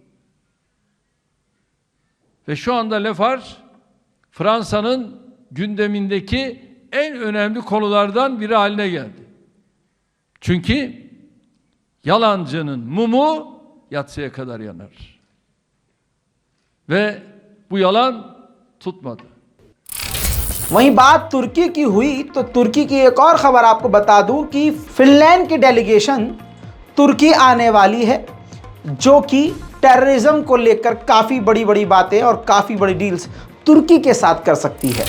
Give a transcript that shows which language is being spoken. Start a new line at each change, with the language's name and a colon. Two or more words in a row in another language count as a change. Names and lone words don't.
Turkish: Ve şu anda Lafarge, Fransa'nın gündemindeki en önemli konulardan biri haline geldi. Çünkü yalancının mumu yatsıya kadar yanar. Ve bu yalan tutmadı.
Hindi: वहीं बात तुर्की की हुई तो तुर्की की एक और खबर आपको बता दूं कि फिनलैंड की डेलीगेशन तुर्की आने वाली है, जो कि टेररिज्म को लेकर काफ़ी बड़ी बड़ी बातें और काफ़ी बड़ी डील्स तुर्की के साथ कर सकती है।